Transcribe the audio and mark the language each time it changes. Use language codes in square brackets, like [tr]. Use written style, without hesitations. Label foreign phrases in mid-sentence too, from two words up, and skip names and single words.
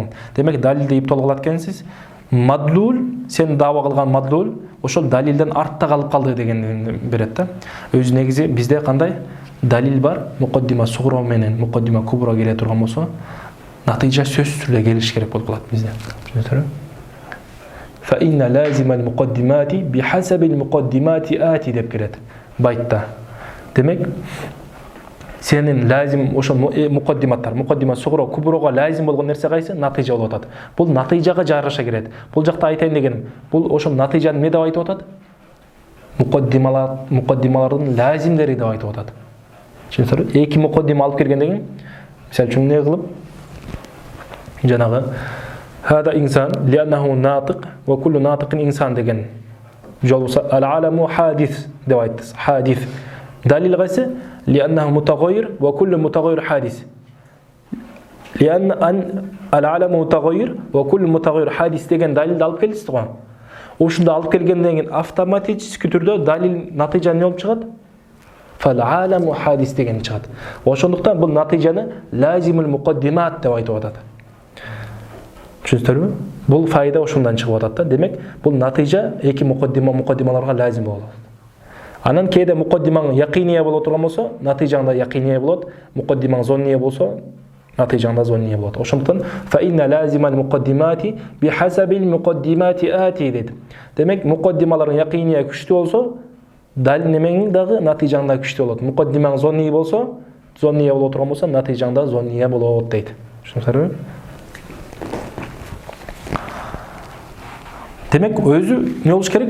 [ky] Демек далилди ибтал кылат экенсиз. Мадлул, сен дава кылган мадлул ошол далилден артта калып калды дегенди берет да. Өзү негизи бизде кандай далил бар, мукаддима сугра менен мукаддима кубра келе турган болсо, натыйжа сөзсүз түрдө келиш керек болуп калат бизде. Түшүнүңүздөрбү? [ar] فإن لازم المقدمات بحسب المقدمات آتي [ky] деп келет байтта. Демек, сенин лазим ошо мукаддиматтар, мукаддима сугро, куброго лазим болгон нерсе кайсы? Натыйжа болуп атат. Бул натыйжага жараша келет. Бул жакта айтайын дегеним, бул ошо натыйжаны эмне деп айтып атат? Мукаддималардын лазимдери деп айтып атат. Түшүнүңүздөр? Эки мукаддима алып келгенден кийин, мисалы үчүн эмне кылып, жанагы [ar] هذا إنسان لأنه ناطق وكل ناطق إنسان [ky] деген жол болса [ar] العالم حادث [ky] деп айтты. Hadis. Далил кайсы? [ar] لأنه متغير وكل متغير حادث. لأن العالم متغير وكل متغير حادث [ky] деген далилди алып келдиз го. Ошондо алып келгенден кийин автоматически түрдө далил натыйжа эмне болуп чыгат? [ar] فالعالم حادث [ky] деген чыгат. Ошондуктан бул натыйжаны [ar] لازم المقدمات [ky] деп айтып атат. Түшүнүңүздөрбү? Бул файда ошондан чыгып атат да. Демек, бул натыйжа эки мукаддималарга лазим болот. Анан кээде мукаддимаң якиния боло турган болсо, натыйжаң да якиния болот. Мукаддимаң зонния болсо, натыйжаң да зонния болот. Ошондуктан [ar] فإن لازم المقدمات بحسب المقدمات آتي [ky] дейт. Демек, мукаддималардын якиния күчтүү болсо, далил немең дагы натыйжаң да күчтүү болот. Мукаддимаң зонния болсо, зонния боло турган болсо, натыйжаң да зонния болот дейт. Түшүнүңүздөрбү? Демек, өзү не болуш керек?